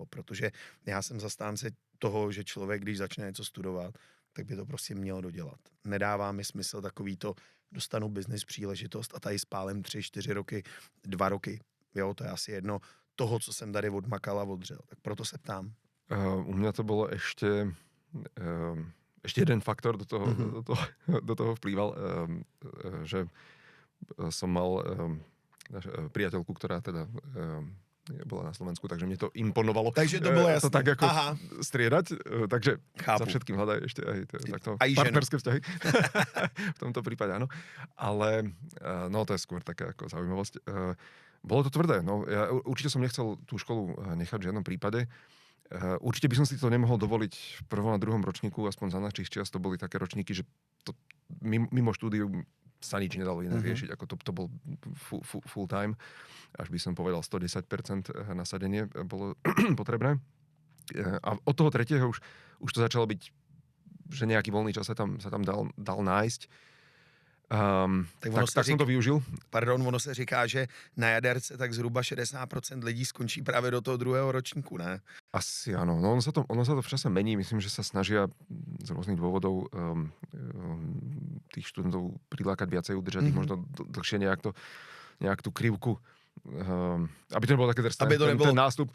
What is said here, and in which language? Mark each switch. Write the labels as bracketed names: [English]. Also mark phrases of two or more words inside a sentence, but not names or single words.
[Czech] Protože já jsem zastánce toho, že člověk, když začne něco studovat, tak by to prostě měl dodělat. Nedává mi smysl takovýto, dostanu biznis příležitost a tady spálím 3-4 roky, 2 roky. Jo, to je asi jedno toho, co jsem tady odmakal a odřel. Tak proto se ptám. [Slovak] U mňa to bolo ešte jeden faktor do toho vplýval, že som mal priateľku, ktorá teda bola na Slovensku, takže mne to imponovalo. Takže to bolo jasné. To tak ako striedať, takže [Czech] chápu. [Slovak] Za všetkým hľadaj ešte aj takto aj partnerské vzťahy. V tomto prípade áno. Ale no to je skôr taká ako zaujímavosť. Bolo to tvrdé. No, ja určite som nechcel tú školu nechať v žiadnom prípade. Určite by som si to nemohol dovoliť v 1. a 2. ročníku, aspoň za našich čias to boli také ročníky, že to, mimo štúdiu sa nič nedalo iné riešiť, ako to bol [English] full time. [Slovak] Až by som povedal 110% nasadenie bolo potrebné. A od toho 3. už to začalo byť, že nejaký voľný čas sa tam dal nájsť. [Czech] Tak jsem to využil. Pardon, ono se říká, že na jaderce tak zhruba 60% lidí skončí právě do toho 2. ročníku, ne? [Slovak] Asi áno. No ono sa to v čase mení. Myslím, že sa snažia z rôznych dôvodov tých študentov prilákať viacej, udržať ich možno dlhšie nejak tú krivku. Aby to nebolo také drsné. Aby to nebolo ten nástup.